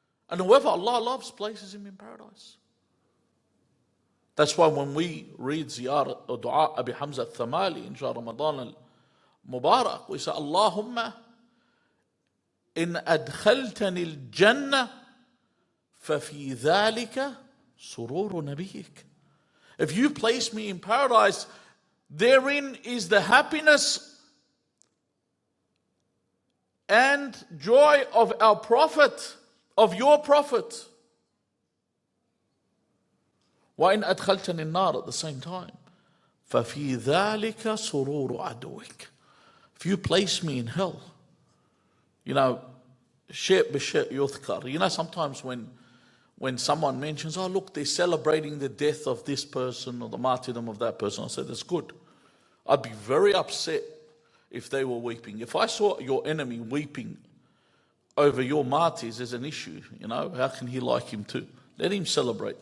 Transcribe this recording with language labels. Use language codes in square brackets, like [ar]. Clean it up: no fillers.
[en] And whoever Allah loves places him in paradise. That's why when we read Ziyarah or Dua Abi Hamza al-Thamali in Shahr Ramadan al-Mubarak, we say, [ar] Allahumma in adkhaltani al-Jannah فَفِي ذَلِكَ سُرُورُ نَبِيِّكَ. [en] If you place me in paradise, therein is the happiness and joy of our Prophet, of your Prophet. [ar] وَإِنْ أَدْخَلْتَنِ النَّارَ, [en] at the same time, [ar] فَفِي ذَلِكَ سُرُورُ عَدُوِكَ. [en] If you place me in hell, you know, [ar] شيء بشيء يذكر. [en] You know, sometimes when someone mentions, oh look, they're celebrating the death of this person or the martyrdom of that person, I say, that's good. I'd be very upset if they were weeping. If I saw your enemy weeping over your martyrs as an issue, you know, how can he like him too? Let him celebrate.